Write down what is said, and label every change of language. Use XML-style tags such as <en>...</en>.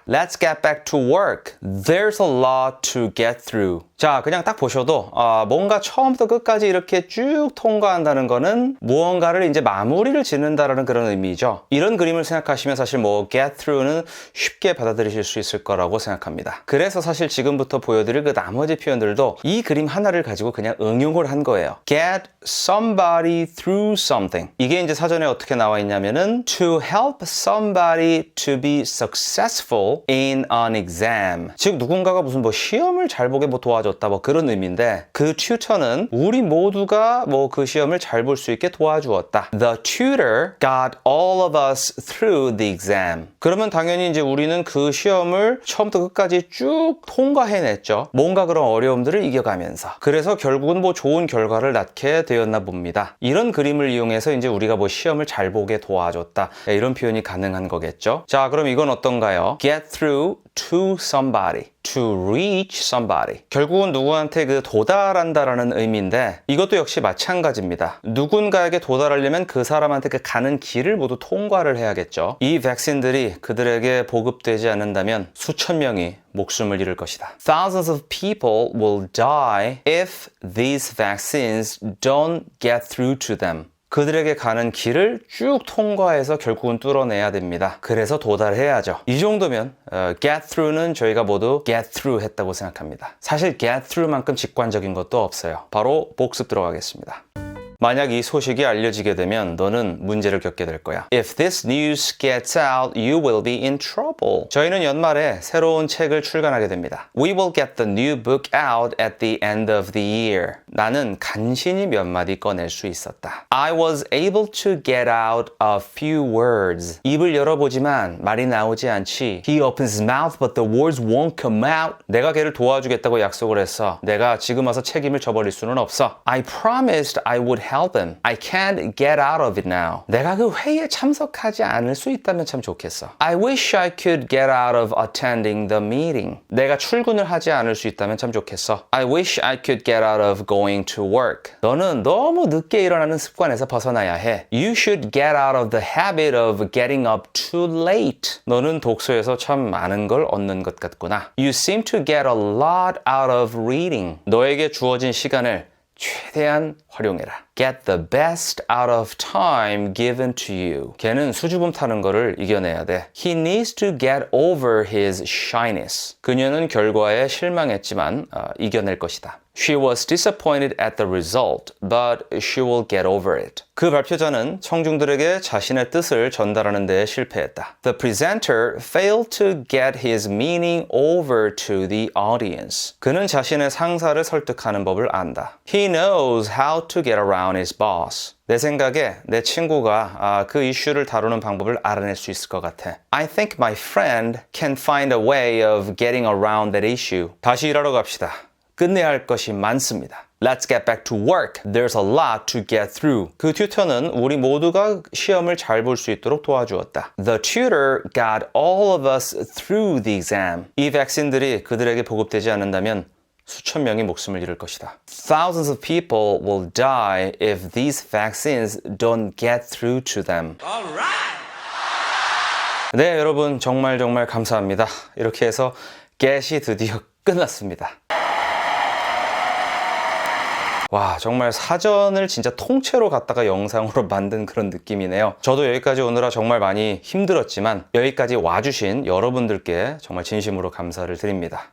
<en>Let's get back to work. There's a lot to get through.</en> <ko>자, 그냥 딱 보셔도 뭔가 처음부터 끝까지 이렇게 쭉 통과한다는 거는 무언가를 이제 마무리를 짓는다라는 그런 의미죠. 이런 그림을 생각하시면 사실 뭐 get through는 쉽게 받아들이실 수 있을 거라고 생각합니다. 그래서 사실 지금부터 보여드릴 그 나머지 표현들도 이 그림 하나를 가지고 그냥 응용을 한 거예요.</ko> <en>Get somebody through something.</en> <ko>이게 이제 사전에 어떻게 나와 있냐면은</ko> <en>to help somebody to be successful in an exam.</en> <ko>즉 누군가가 무슨 뭐 시험을 잘 보게 뭐 도와줬다. 도와줬다 뭐 그런 의미인데 그 튜터는 우리 모두가 뭐 그 시험을 잘 볼 수 있게 도와주었다.</ko> <en>The tutor got all of us through the exam.</en> <ko>그러면 당연히 이제 우리는 그 시험을 처음부터 끝까지 쭉 통과해냈죠. 뭔가 그런 어려움들을 이겨가면서. 그래서 결국은 뭐 좋은 결과를 낳게 되었나 봅니다. 이런 그림을 이용해서 이제 우리가 뭐 시험을 잘 보게 도와줬다. 이런 표현이 가능한 거겠죠. 자, 그럼 이건 어떤가요?</ko> <en>Get through to somebody. To reach somebody.</en> <ko>결국은 누구한테 그 도달한다라는 의미인데 이것도 역시 마찬가지입니다. 누군가에게 도달하려면 그 사람한테 그 가는 길을 모두 통과를 해야겠죠. 이 백신들이 그들에게 보급되지 않는다면 수천 명이 목숨을 잃을 것이다.</ko> <en>Thousands of people will die if these vaccines don't get through to them.</en> <ko>그들에게 가는 길을 쭉 통과해서 결국은 뚫어내야 됩니다. 그래서 도달해야죠. 이 정도면 get through는 저희가 모두 get through 했다고 생각합니다. 사실 get through만큼 직관적인 것도 없어요. 바로 복습 들어가겠습니다. 만약 이 소식이 알려지게 되면 너는 문제를 겪게 될 거야.</ko> <en>If this news gets out, you will be in trouble.</en> <ko>저희는 연말에 새로운 책을 출간하게 됩니다.</ko> <en>We will get the new book out at the end of the year.</en> <ko>나는 간신히 몇 마디 꺼낼 수 있었다.</ko> <en>I was able to get out a few words.</en> <ko>입을 열어보지만 말이 나오지 않지.</ko> <en>He opens his mouth but the words won't come out.</en> <ko>내가 걔를 도와주겠다고 약속을 했어. 내가 지금 와서 책임을 져버릴 수는 없어.</ko> <en>I promised I would help him. I can't get out of it now.</en> <ko>내가 그 회의에 참석하지 않을 수 있다면 참 좋겠어.</ko> <en>I wish I could get out of attending the meeting.</en> <ko>내가 출근을 하지 않을 수 있다면 참 좋겠어.</ko> <en>I wish I could get out of going to work.</en> <ko>너는 너무 늦게 일어나는 습관에서 벗어나야 해.</ko> <en>You should get out of the habit of getting up too late.</en> <ko>너는 독서에서 참 많은 걸 얻는 것 같구나.</ko> <en>You seem to get a lot out of reading.</en> <ko>너에게 주어진 시간을 최대한 활용해라.</ko> <en>Get the best out of time given to you.</en> <ko>걔는 수줍음 타는 거를 이겨내야 돼.</ko> <en>He needs to get over his shyness.</en> <ko>그녀는 결과에 실망했지만 이겨낼 것이다.</ko> <en>She was disappointed at the result, but she will get over it.</en> <ko>그 발표자는 청중들에게 자신의 뜻을 전달하는 데 실패했다.</ko> <en>The presenter failed to get his meaning over to the audience.</en> <ko>그는 자신의 상사를 설득하는 법을 안다.</ko> <en>He knows how to get around his boss.</en> <ko>내 생각에 내 친구가 그 이슈를 다루는 방법을 알아낼 수 있을 것 같아.</ko> <en>I think my friend can find a way of getting around that issue.</en> <ko>다시 일하러 갑시다. 끝내야 할 것이 많습니다.</ko> <en>Let's get back to work. There's a lot to get through.</en> <ko>그 튜터는 우리 모두가 시험을 잘 볼 수 있도록 도와주었다.</ko> <en>The tutor got all of us through the exam.</en> <ko>이 백신들이 그들에게 보급되지 않는다면 수천 명이 목숨을 잃을 것이다.</ko> <en>Thousands of people will die if these vaccines don't get through to them.</en> <ko>네, 여러분 정말 감사합니다. 이렇게 해서 get이 드디어 끝났습니다. 와, 정말 사전을 진짜 통째로 갖다가 영상으로 만든 그런 느낌이네요. 저도 여기까지 오느라 정말 많이 힘들었지만 여기까지 와주신 여러분들께 정말 진심으로 감사를 드립니다.</ko>